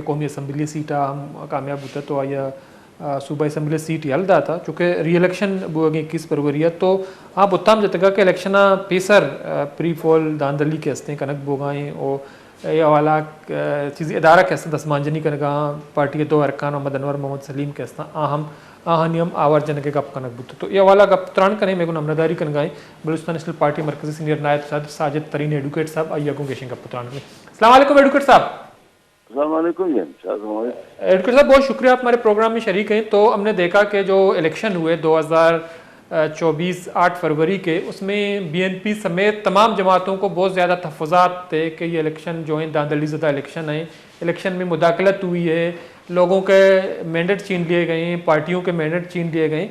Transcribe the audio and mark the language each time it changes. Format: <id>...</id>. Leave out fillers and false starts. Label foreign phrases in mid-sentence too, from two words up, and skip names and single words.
<bal>قومی اسمبلی سیٹا ہم کامیاب بوتا تو آیا صوبہ اسمبلی سیٹ یلدا تھا چونکہ ری الیکشن بوگیں 21 فروری تو بتام جتگا کہ الیکشنہ پیسر پری فول داندلی کے استیں کنک بوگائیں اور یہ حوالہ چیزی ادارہ کے استیں دسمانجنی کنگا پارٹی کے 2 ارکان محمد انور محمد سلیم کے استیں آہنیم آور جنگے گپ کنک بوتا تو یہ حوالہ گپ تران کنے میں گن امرداری کنگائیں بلوچستان نیشنل پارٹی مرکزی سینئر نائب صدر ساجد ترین ایڈوکیٹ صاحب آئیہ گوں گیشن گپ تران میں.</bal> <ar>السلام علیکم</ar> <ur>ایڈوکیٹ صاحب.</ur> <ar>السلام علیکم</ar> <ur>جی. ایڈوکیٹ صاحب بہت شکریہ آپ ہمارے پروگرام میں شریک ہیں. تو ہم نے دیکھا کہ جو الیکشن ہوئے 2024 8 فروری کے اس میں بی این پی سمیت تمام جماعتوں کو بہت زیادہ تحفظات تھے کہ یہ الیکشن جو ہیں داندلی زدہ الیکشن ہیں, الیکشن میں مداخلت ہوئی ہے, لوگوں کے مینڈیٹ چھین لیے گئے ہیں, پارٹیوں کے مینڈیٹ چھین لیے گئے.</ur>